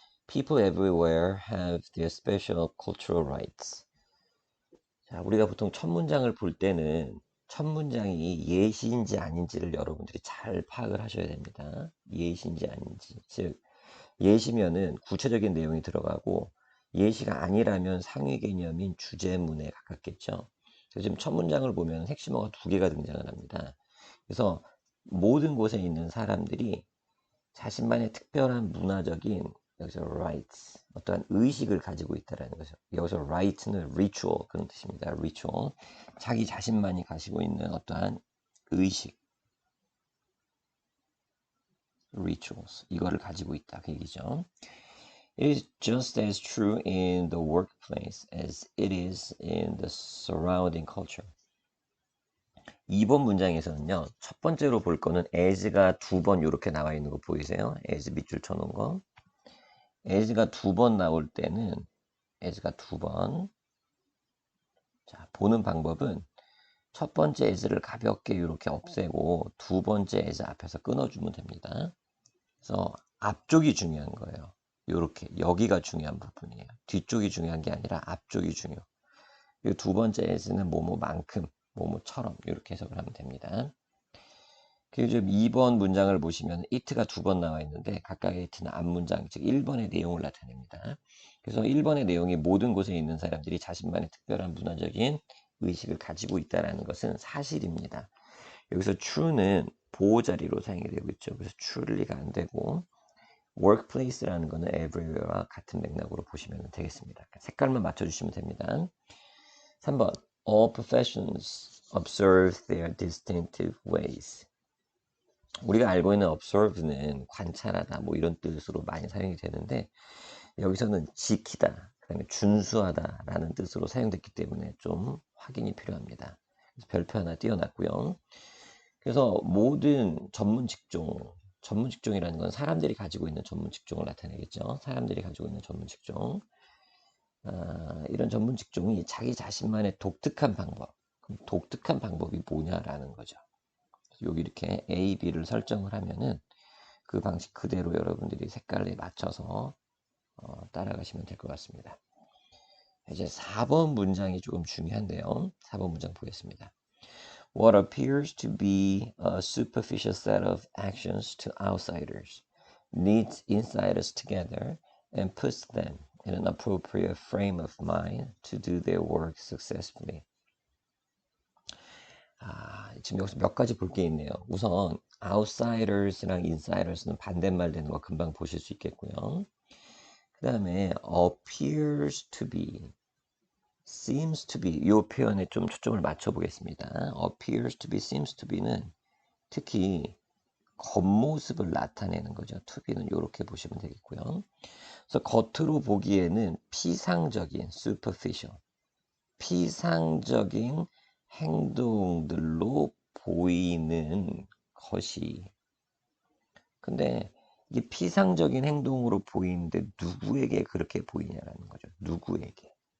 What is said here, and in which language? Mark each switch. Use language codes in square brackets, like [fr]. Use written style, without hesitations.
[en] People everywhere have their special cultural rights. [ko] 자, 우리가 보통 첫 문장을 볼 때는 첫 문장이 예시인지 아닌지를 여러분들이 잘 파악을 하셔야 됩니다. 예시인지 아닌지. 즉, 예시면은 구체적인 내용이 들어가고 예시가 아니라면 상위 개념인 주제문에 가깝겠죠. 그래서 지금 첫 문장을 보면 핵심어가 두 개가 등장을 합니다. 그래서 모든 곳에 있는 사람들이 자신만의 특별한 문화적인 여기서 rights 어떠한 의식을 가지고 있다라는 거죠. 여기서 right는 ritual 그런 뜻입니다. ritual 자기 자신만이 가지고 있는 어떠한 의식 rituals 이거를 가지고 있다 그 얘기죠. [en] It is just as true in the workplace as it is in the surrounding culture. [ko] 2번 문장에서는요, 첫 번째로 볼 거는 as가 두 번 이렇게 나와 있는 거 보이세요? as 밑줄 쳐놓은 거. as가 두 번 나올 때는, as가 두 번. 자, 보는 방법은 첫 번째 as를 가볍게 이렇게 없애고 두 번째 as 앞에서 끊어주면 됩니다. 그래서 앞쪽이 중요한 거예요. 요렇게 여기가 중요한 부분이에요. 뒤쪽이 중요한 게 아니라 앞쪽이 중요. 그리고 두 번째 as는 뭐뭐만큼, 뭐뭐처럼 이렇게 해석을 하면 됩니다. 그리고 지금 2번 문장을 보시면 it가 두 번 나와 있는데 각각의 it는 앞문장, 즉 1번의 내용을 나타냅니다. 그래서 1번의 내용이 모든 곳에 있는 사람들이 자신만의 특별한 문화적인 의식을 가지고 있다는 것은 사실입니다. 여기서 true는 보호자리로 사용이 되고 있죠. 그래서 true가 안 되고 workplace라는 거는 everywhere와 같은 맥락으로 보시면 되겠습니다. 색깔만 맞춰주시면 됩니다. [en] 3번 All professions observe their distinctive ways. [ko] 우리가 알고 있는 observe는 관찰하다 뭐 이런 뜻으로 많이 사용이 되는데 여기서는 지키다, 그 다음에 준수하다 라는 뜻으로 사용됐기 때문에 좀 확인이 필요합니다. 그래서 별표 하나 띄워놨고요. 그래서 모든 전문 직종이라는 건 사람들이 가지고 있는 전문 직종을 나타내겠죠. 사람들이 가지고 있는 전문 직종. 이런 전문 직종이 자기 자신만의 독특한 방법. 그럼 독특한 방법이 뭐냐라는 거죠. 여기 이렇게 A, B를 설정을 하면은 그 방식 그대로 여러분들이 색깔에 맞춰서 따라가시면 될 것 같습니다. 이제 4번 문장이 조금 중요한데요. 4번 문장 보겠습니다. [en] What appears to be a superficial set of actions to outsiders knits insiders together and puts them in an appropriate frame of mind to do their work successfully. [ko] 지금 여기서 몇 가지 볼 게 있네요. 우선 outsiders랑 insiders는 반대말 되는 거 금방 보실 수 있겠고요. 그 다음에 appears to be, seems to be 이 표현에 좀 초점을 맞춰 보겠습니다. appears to be, seems to be는 특히 겉모습을 나타내는 거죠. to be는 이렇게 보시면 되겠고요. 그래서 겉으로 보기에는 피상적인 superficial, 피상적인 행동들로 보이는 것이 근데 이게 피상적인 행동으로 보이는데 누구에게 그렇게 보이냐라는 거죠. 누구에게.